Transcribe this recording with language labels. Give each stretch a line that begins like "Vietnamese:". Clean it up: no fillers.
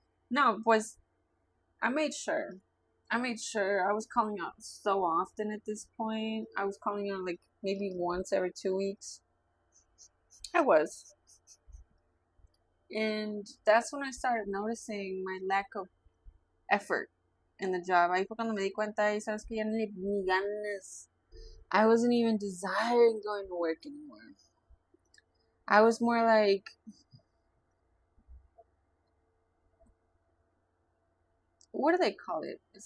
Spanish: No, pues,
English: I made sure. I was calling out so often at this point. I was calling out like maybe once every 2 weeks. I was. And that's when I started noticing my lack of effort in the job.
Spanish: Ahí fue cuando me di cuenta, y sabes que ya ni ganas.
English: I wasn't even desiring going to work anymore. I was more like, what do they call it?